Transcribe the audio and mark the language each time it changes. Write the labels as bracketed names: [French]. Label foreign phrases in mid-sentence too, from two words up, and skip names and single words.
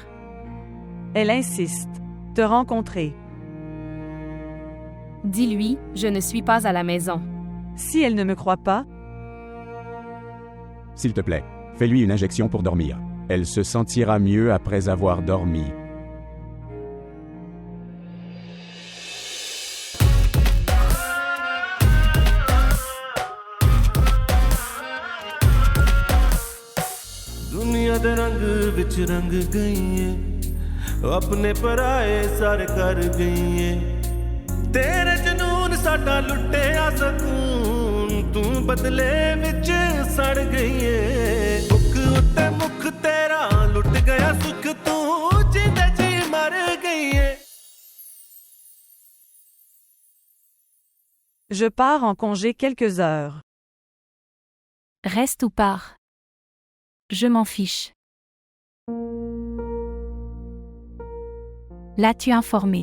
[French] Elle insiste. Te rencontrer. Dis-lui, je ne suis pas à la maison. Si elle ne me croit pas, S'il te plaît, fais-lui une injection pour dormir. Elle se sentira mieux après avoir dormi. [Punjabi] ਦੁਨੀਆ ਦੇ ਰੰਗ ਵਿੱਚ ਰੰਗ ਗਈ ਹੈ ਅਪਣੇ ਪਰਾਏ ਸਾਰੇ ਕਰ ਗਈ ਹੈ ਤੇਰੇ ਜਨੂੰਨ ਸਾਡਾ ਲੁੱਟਿਆ ਸਕੂਨ ਤੂੰ ਬਦਲੇ ਵਿੱਚ ਸੜ ਗਈ ਹੈ ਮੁੱਖ ਉੱਤੇ ਮੁੱਖ ਤੇਰਾ ਲੁੱਟ ਗਿਆ ਸੁੱਖ ਤੂੰ ਜਿੰਦੇ ਜੀ ਮਰ ਗਈ ਹੈ [French] je pars en congé quelques heures. Reste ou pars. Je m'en fiche. L'as-tu informé?